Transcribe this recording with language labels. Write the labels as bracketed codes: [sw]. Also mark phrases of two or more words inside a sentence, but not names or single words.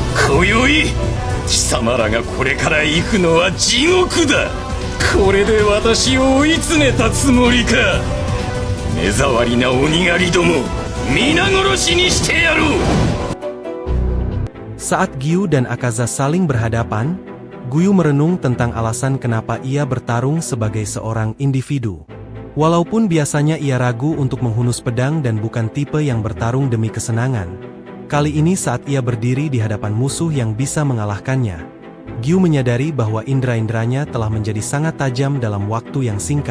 [ja] 今宵貴様らがこれから行くのは地獄だ。これで私を追い詰めたつもりか。目障りな鬼狩りども、皆殺しにしてやろう。 [id] Saat Giyu dan Akaza saling berhadapan, Guyu merenung tentang alasan kenapa ia bertarung sebagai seorang individu. Walaupun biasanya ia ragu untuk menghunus pedang dan bukan tipe yang bertarung demi kesenangan, kali ini saat ia berdiri di hadapan musuh yang bisa mengalahkannya, Giyu menyadari bahwa indera-inderanya telah menjadi sangat tajam dalam waktu yang singkat.